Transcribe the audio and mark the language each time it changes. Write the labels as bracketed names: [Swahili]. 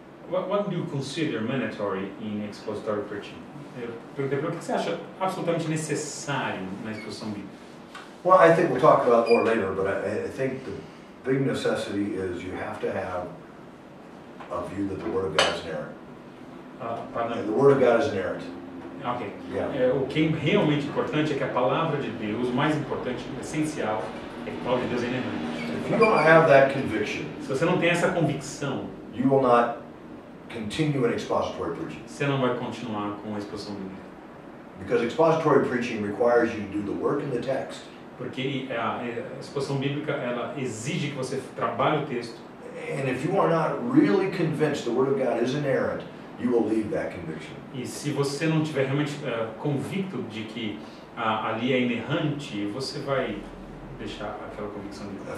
[English] What do you consider mandatory in expository preaching? [Portuguese] Eu perguntei para o que você acha absolutamente necessário na exposição bíblica. [English] Well, I think we'll talk about more later, but I think the big necessity is you have to have a view that the Word of God is inerrant. The Word of God is inerrant. Ok. Yeah. [Portuguese] O que é realmente importante é que a palavra de Deus, o mais importante, o essencial, é que a palavra de Deus é inerrante. [English] If you don't have that conviction, [Portuguese] Se você não tem essa convicção, [English] you will not continue in expository preaching. [Portuguese] você não vai continuar com a exposição bíblica. [English] Because expository preaching requires you to do the work in the text. [Portuguese] Porque a exposição bíblica, ela exige que você trabalhe o texto. [English] And if you are not really convinced the Word of God is inerrant, you will leave that conviction. [Portuguese] E se você não tiver realmente convicto de que ali é inerrante, você vai deixar aquela convicção bíblica.